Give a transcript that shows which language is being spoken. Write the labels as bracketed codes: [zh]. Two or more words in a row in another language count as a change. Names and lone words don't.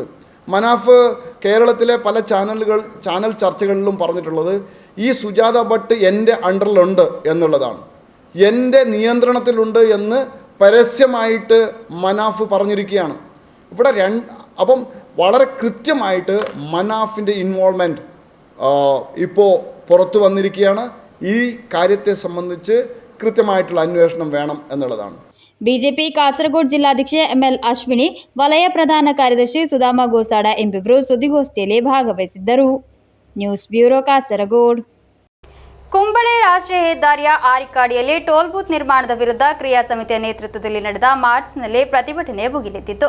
[ml] മനാഫ് കേരളത്തിലെ പല ചാനൽ ചർച്ചകളിലും പറഞ്ഞിട്ടുള്ളത് ഈ സുജാത ഭട്ട് എൻ്റെ അണ്ടറിലുണ്ട് എന്നുള്ളതാണ്, എൻ്റെ നിയന്ത്രണത്തിലുണ്ട് എന്ന് പരസ്യമായിട്ട് മനാഫ് പറഞ്ഞിരിക്കുകയാണ്. ഇവിടെ അപ്പം വളരെ കൃത്യമായിട്ട് മനാഫിൻ്റെ ഇൻവോൾവ്മെൻറ്റ് ഇപ്പോൾ പുറത്തു വന്നിരിക്കുകയാണ്. ഈ കാര്യത്തെ സംബന്ധിച്ച് കൃത്യമായിട്ടുള്ള അന്വേഷണം വേണം എന്നുള്ളതാണ്. [kn] ಬಿಜೆಪಿ ಕಾಸರಗೋಡು ಜಿಲ್ಲಾಧ್ಯಕ್ಷೆ ಎಂಎಲ್ ಅಶ್ವಿನಿ, ವಲಯ ಪ್ರಧಾನ ಕಾರ್ಯದರ್ಶಿ ಸುಧಾಮ ಗೋಸಾಡ ಎಂಬಿವರು ಸುದ್ದಿಗೋಷ್ಠಿಯಲ್ಲಿ ಭಾಗವಹಿಸಿದ್ದರು. ನ್ಯೂಸ್ ಬ್ಯೂರೋ ಕಾಸರಗೋಡು. ಕುಂಬಳೆ ರಾಷ್ಟ್ರೀಯ ಹೆದ್ದಾರಿಯ ಆರಿಕಾಡಿಯಲ್ಲಿ ಟೋಲ್ ಬೂತ್ ನಿರ್ಮಾಣದ ವಿರುದ್ಧ ಕ್ರಿಯಾ ಸಮಿತಿಯ ನೇತೃತ್ವದಲ್ಲಿ ನಡೆದ ಮಾರ್ಚ್ನಲ್ಲಿ ಪ್ರತಿಭಟನೆ ಭುಗಿಲೆದ್ದಿತ್ತು.